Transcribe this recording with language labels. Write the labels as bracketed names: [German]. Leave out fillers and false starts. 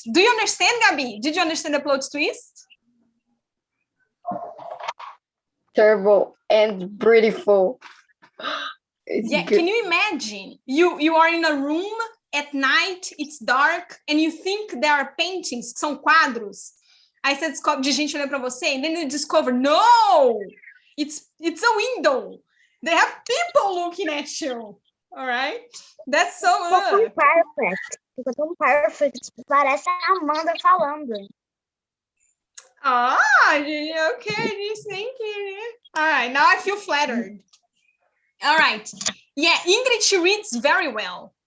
[English] Do you understand, Gabi? Did you understand the plot twist? Terrible and beautiful. It's Yeah, good. can you imagine? You are in a room at night, it's dark, and you think there are paintings, [Portuguese] são quadros. Aí você descobre de gente olhando para você, [English] and then you discover, no! It's a window. They have people looking at you. All right? That's so [Portuguese] Ficou tão perfect. Ficou tão perfect. Parece a Amanda falando. [English] Ah, okay, just thinking. All right, now I feel flattered. All right. Yeah, Ingrid, she reads very well.